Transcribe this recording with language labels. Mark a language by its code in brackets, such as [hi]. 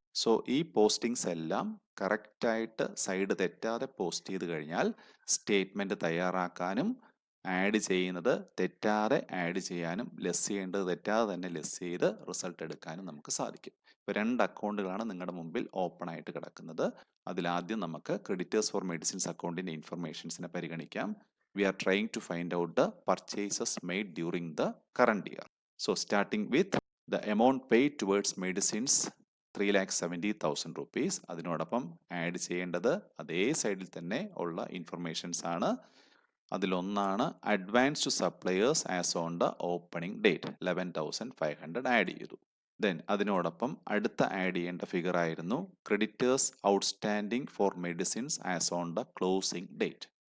[ml] So ഈ postings എല്ലാം കറക്റ്റായിട്ട് സൈഡ് തെറ്റാതെ പോസ്റ്റ് ചെയ്ത് കഴിഞ്ഞാൽ സ്റ്റേറ്റ്മെന്റ് തയ്യാറാക്കാനും ആഡ് ചെയ്യുന്നത് തെറ്റാതെ ആഡ് ചെയ്യാനും ലെസ് ചെയ്യേണ്ടത് തെറ്റാതെ തന്നെ ലെസ് ചെയ്ത് റിസൾട്ട് എടുക്കാനും നമുക്ക് സാധിക്കും. ഇപ്പോൾ 2 അക്കൗണ്ടുകളാണ് നിങ്ങളുടെ മുമ്പിൽ ഓപ്പൺ ആയിട്ട് കിടക്കുന്നത്. അതിലാദ്യം നമുക്ക് ക്രെഡിറ്റേഴ്സ് ഫോർ മെഡിസിൻസ് അക്കൗണ്ടിന്റെ ഇൻഫർമേഷൻസിനെ പരിഗണിക്കാം. [en] We are trying to find out the purchases made during the current year. So starting with the amount paid towards medicines 3,70,000 rupees. [ml] അതിനോടൊപ്പം ആഡ് ചെയ്യേണ്ടത് അതേ സൈഡിൽ തന്നെ ഉള്ള ഇൻഫർമേഷൻസ് ആണ്. [en] അതിലൊന്നാണ് advance to suppliers as on the opening date 11,500 add ചെയ്തു. Then [ml] അതിനോടൊപ്പം അടുത്ത ആഡ് ചെയ്യേണ്ട ഫിഗർ ആയിരുന്നു [en] Creditors outstanding for medicines as on the closing date.